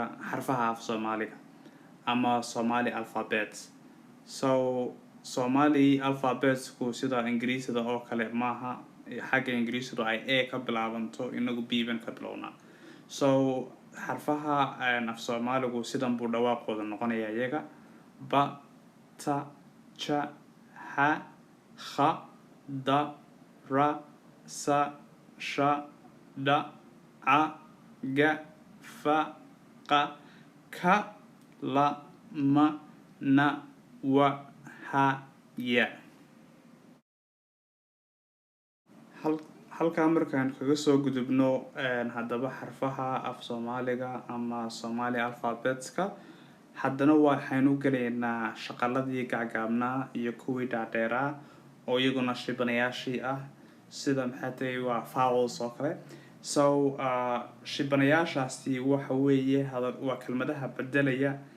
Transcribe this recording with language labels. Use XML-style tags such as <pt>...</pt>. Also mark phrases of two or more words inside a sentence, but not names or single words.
<so>xarfaha af Soomaaliga ama</so> <en>Somali alphabet</en> <so>so</so> <en>Somali alphabets</en> <so>ku sida Ingiriisida oo kale maaha xagga Ingiriisida ay A ka bilaabanto inagu B ban ka bilowna so xarfaha af Soomaaligu sidan buu dhawaaqooda noqonayaa iyaga ba ta ja ha kha da ra sa sha da a ga fa qa ka la ma na wa ha ya halka markaan kaga soo gudubno hadaba xarfaha af Soomaaliga ama</so> <en>Somali alphabetska</en> <so>haddana waxaynu galeynaa shaqaladii gacgaabnaa iyo kuwii dhaadheeraa oo iyaguna shibanayaashii ah sida maxay waa vowels oo kale so shibanayaashaasi waxa weeye waa kelmadaha bedelaya</so>